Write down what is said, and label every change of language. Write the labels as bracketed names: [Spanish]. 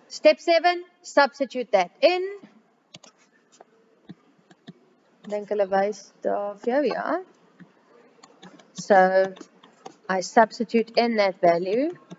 [English] Step 7, substitute that in. [Afrikaans] Dink hulle wys daar vir jou, ja. [English] So I substitute in that value.